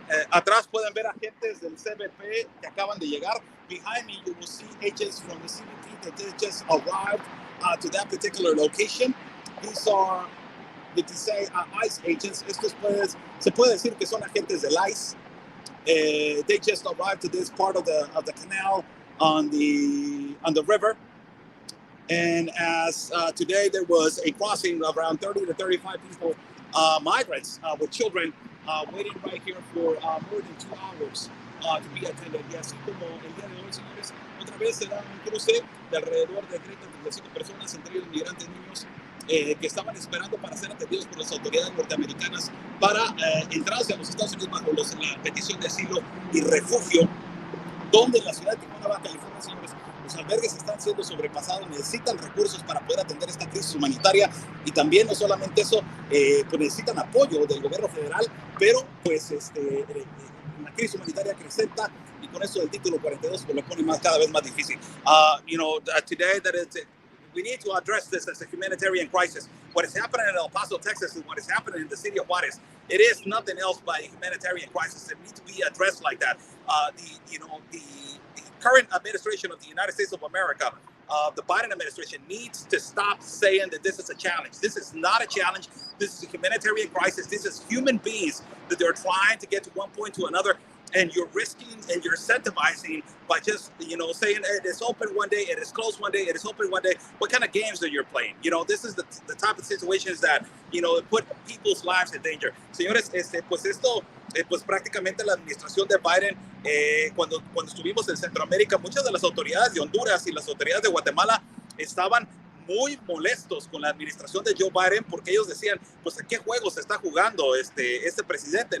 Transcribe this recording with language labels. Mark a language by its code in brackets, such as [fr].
[es] Atrás pueden ver agentes del CBP que acaban de llegar. [en] Behind me, you will see agents from the CBP that they just arrived to that particular location. These are, did you say, ICE agents. Estos se puede decir que son agentes del ICE. They just arrived to this part of the canal on the river. And as today there was a crossing of around 30 to 35 people, migrants with children, waiting right here for more than 2 hours to be attended. [es] Y así como el día de hoy, señores, otra vez se da un cruce de alrededor de 30 a 35 personas, entre ellos migrantes, niños, que estaban esperando para ser atendidos por las autoridades norteamericanas para entrar hacia los Estados Unidos bajo la petición de asilo y refugio, donde en la ciudad de Tijuana, Baja California, señores, los albergues están siendo sobrepasados, necesitan recursos para poder atender esta crisis humanitaria, y también no solamente eso, pues necesitan apoyo del gobierno federal, pero pues la crisis humanitaria acrecenta, y con eso el título 42 pues lo pone cada vez más difícil. [en] Today we need to address this as a humanitarian crisis. What is happening in El Paso, Texas, and what is happening in the city of Juarez, it is nothing else but a humanitarian crisis. It needs to be addressed like that. The current administration of the United States of America, the Biden administration, needs to stop saying that this is a challenge. This is not a challenge. This is a humanitarian crisis. This is human beings that they're trying to get to one point to another. And you're risking and you're incentivizing by just, saying it is open one day, it is closed one day, it is open one day. What kind of games are you playing? This is the type of situations that, put people's lives in danger. [es] Señores, pues esto, pues prácticamente la administración de Biden, cuando estuvimos en Centroamérica, muchas de las autoridades de Honduras y las autoridades de Guatemala estaban muy molestos con la administración de Joe Biden, porque ellos decían, pues ¿a qué juego se está jugando este presidente?